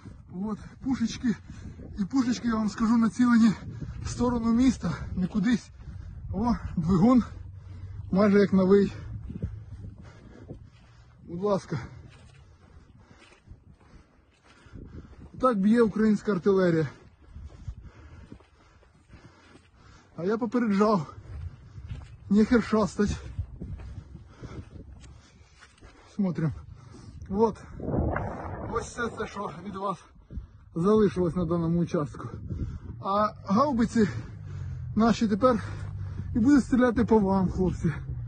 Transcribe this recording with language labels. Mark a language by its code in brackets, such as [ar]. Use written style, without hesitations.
[ru] Вот пушечки, [uk] і пушечки, я вам скажу, націлені в сторону міста, не кудись. О, двигун, майже як новий. Будь ласка. Так б'є українська артилерія. А я попереджав, нехер шастать. [ru] Смотрим. Вот. [uk] Ось все це, що від вас залишилось на даному участку. А гаубиці наші тепер і будуть стріляти по вам, хлопці.